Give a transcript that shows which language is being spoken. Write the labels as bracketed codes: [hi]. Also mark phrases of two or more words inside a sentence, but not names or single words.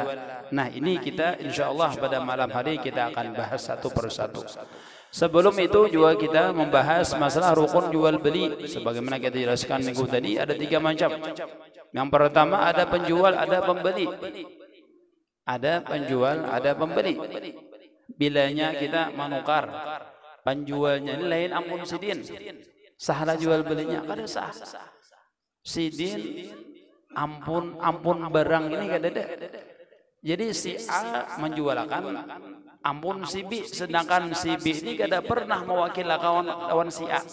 [id] Nah, ini kita insyaallah pada malam hari kita akan bahas satu persatu. Sebelum itu juga kita membahas masalah rukun jual beli. Sebagaimana kita jelaskan minggu tadi ada 3 macam. Yang pertama ada penjual, ada pembeli. Ada penjual, ada pembeli. [bjn] Bilanya kita menukar, penjualnya ini lain ampun sidin, sahlah jual belinya kada sah. Sidin ampun barang ini kada ada. Jadi si A menjualkan ampun si B, sedangkan si B ini kada pernah mewakili kawan si A.